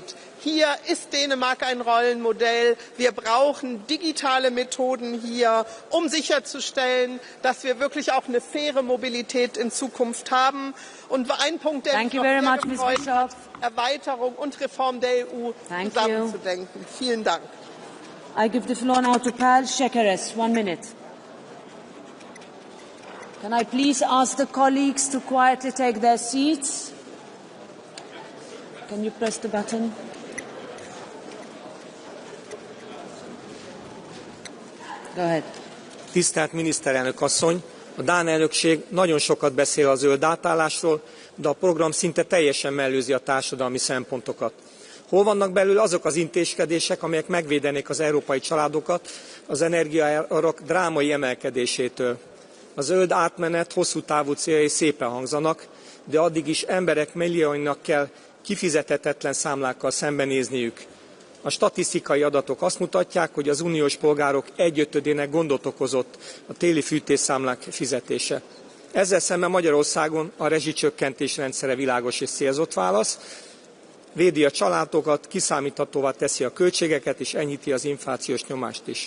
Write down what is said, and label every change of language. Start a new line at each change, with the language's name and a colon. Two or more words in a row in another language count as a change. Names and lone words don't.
German: Hier ist Dänemark ein Rollenmodell. Wir brauchen digitale Methoden hier, um sicherzustellen, dass wir wirklich auch eine faire Mobilität in Zukunft haben. Und ein Punkt, der mich noch sehr gefreut hat, Erweiterung und Reform der EU zusammenzudenken. Vielen Dank.
English: I give the floor now to Pal Shekeres. 1 minute. Can I please ask the colleagues to quietly take their seats? Can you press the button? Go ahead.
Hungarian: Tisztelt miniszterelnök asszony! A dán elnökség nagyon sokat beszél a zöld átállásról, de a program szinte teljesen mellőzi a társadalmi szempontokat. Hol vannak belül azok az intézkedések, amelyek megvédenék az európai családokat az energiaárak drámai emelkedésétől? A zöld átmenet hosszú távú céljai szépen hangzanak, de addig is emberek millióinak kell kifizethetetlen számlákkal szembenézniük. A statisztikai adatok azt mutatják, hogy az uniós polgárok 1/5-ének gondot okozott a téli fűtésszámlák fizetése. Ezzel szemben Magyarországon a rezsicsökkentés rendszere világos és célzott válasz, védi a családokat, kiszámíthatóvá teszi a költségeket és enyhíti az inflációs nyomást is.